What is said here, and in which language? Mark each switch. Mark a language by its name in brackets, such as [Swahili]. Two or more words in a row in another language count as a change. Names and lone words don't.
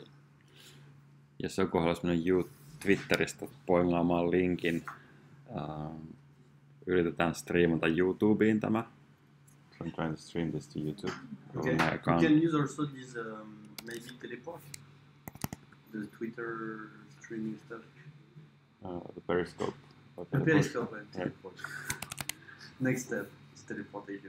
[Finnish] Jos joku haluaisi mennä Twitteristä poimaamaan linkin, yritetään striimata YouTubeen tämä. [English] So I'm trying to stream this to YouTube. Okay. You can use also this maybe teleport, the Twitter streaming stuff. The Periscope. The Periscope and teleport. Next step is teleportation.